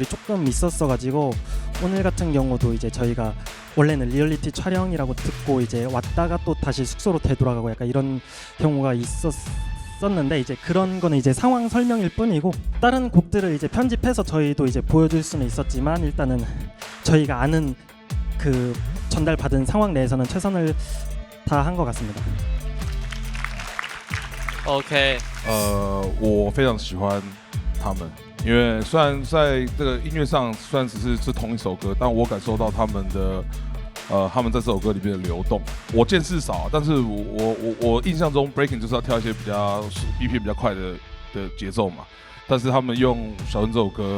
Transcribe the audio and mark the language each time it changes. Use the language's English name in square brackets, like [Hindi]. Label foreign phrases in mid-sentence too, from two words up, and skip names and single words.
[Korean] 조금 있었어가지고 오늘 같은 경우도 이제 저희가 원래는 리얼리티 촬영이라고 듣고 이제 왔다가 또 다시 숙소로 되돌아가고 약간 이런 경우가 있었는데 이제 그런 거는 이제 상황 설명일 뿐이고 다른 곡들을 이제 편집해서 저희도 이제 보여줄 수는 있었지만 일단은 저희가 아는 그 전달받은 상황 내에서는 최선을 다한 것 같습니다. [Chinese] OK，我非常喜欢他们，因为虽然在这个音乐上虽然只是同一首歌，但我感受到他们的他们在这首歌里面的流动。我见识少，但是我印象中 breaking 就是要跳一些比较 BPM 比较快的节奏嘛，但是他们用小春这首歌。